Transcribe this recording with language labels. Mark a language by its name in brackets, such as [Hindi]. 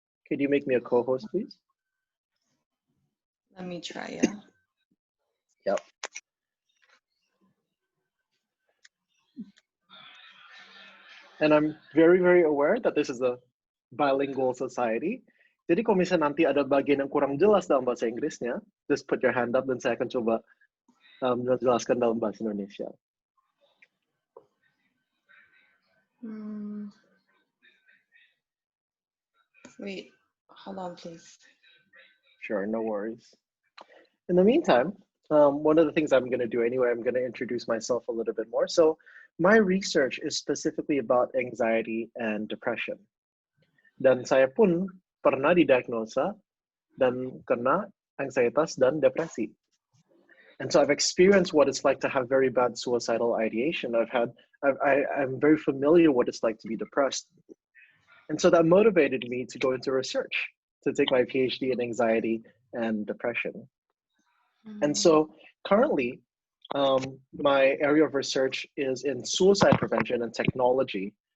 [English] Could you make me a co-host, please? Let me try, yeah. Yep. And I'm very, very aware that this is a bilingual society. [Indonesian] Jadi kalau misalnya nanti ada bagian yang kurang jelas dalam bahasa Inggrisnya, [English] just put your hand up [Indonesian] dan saya akan coba menjelaskan dalam bahasa Indonesia. [English] Wait, hold on, please. Sure, no worries. In the meantime, one of the things I'm going to do anyway, I'm going to introduce myself a little bit more. So my research is specifically about anxiety and depression. [Indonesian] Dan saya pun pernah didiagnosa dan kena anxietas dan depresi. [English] And so I've experienced what it's like to have very bad suicidal ideation. I'm very familiar what it's like to be depressed. And so that motivated me to go into research, to take my PhD in anxiety and depression. And so currently, my area of research is in suicide prevention and technology.